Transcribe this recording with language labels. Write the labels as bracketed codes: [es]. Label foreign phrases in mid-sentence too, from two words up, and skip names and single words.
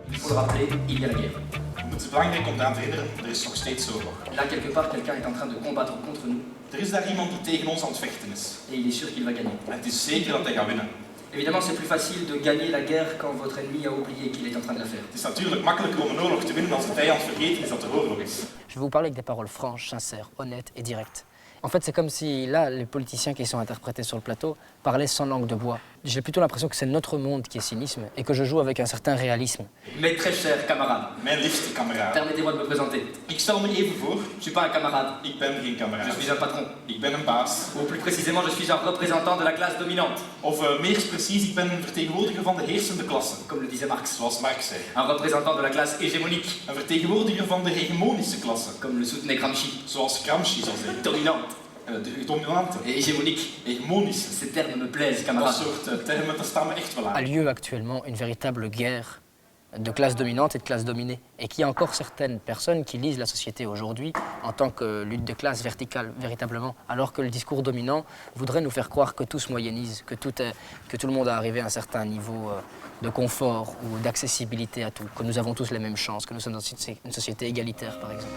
[fr] se rappeler, il y a la guerre. [nl] Het is belangrijk om te aan te herinneren, er is nog steeds oorlog. [fr] Là, quelque part, quelqu'un est en train de combattre contre nous. [nl] Er is daar iemand die tegen ons aan het vechten is. [fr] Et il est sûr qu'il va gagner. [nl] En het is zeker dat hij gaat winnen. [fr] Évidemment, c'est plus facile de gagner la guerre quand votre ennemi a oublié qu'il est en train de la faire. [nl] Het is natuurlijk makkelijker om een oorlog te winnen als de vijand vergeten is dat er oorlog is. [fr] Je vais vous parler avec des paroles franches, sincères, honnêtes et directes. En fait, c'est comme si, là, les politiciens qui sont interprétés sur le plateau parlaient sans langue de bois. J'ai plutôt l'impression que c'est notre monde qui est cynisme et que je joue avec un certain réalisme. Mes très chers camarades, [nl] Mijn liefste kameraad. [fr] permettez-moi de me présenter. [nl] Ik stel me even voor, [fr] Je ne suis pas un camarade, [nl] ik ben geen [fr] je [nl] kameraad. [fr] suis un patron. [nl] Ik ben een baas. [fr] Ou plus précisément, je suis un représentant de la classe dominante, [nl] Of meer precies, ik ben een vertegenwoordiger van de heersende klasse. [fr] comme le disait Marx. [nl] Zoals Marx zei. [fr] Un représentant de la classe hégémonique, [nl] Een vertegenwoordiger van de hegemonische klasse. [fr] comme le soutenait Gramsci. [nl] Zoals Gramsci zou zeggen. [fr] Dominante [nl] De dominante. [fr] et hégémonique. [nl] Hegemonische. [fr] Ces termes me plaisent, [nl] Dat [fr] camarades. [nl] soort termen, daar staan me echt wel [fr] A [nl] aan. [fr] lieu actuellement une véritable guerre de classe dominante et de classe dominée. Et qu'il y a encore certaines personnes qui lisent la société aujourd'hui en tant que lutte de classe verticale, véritablement, alors que le discours dominant voudrait nous faire croire que tout se moyennise, que tout le monde a arrivé à un certain niveau de confort ou d'accessibilité à tout, que nous avons tous les mêmes chances, que nous sommes dans une société égalitaire, par exemple.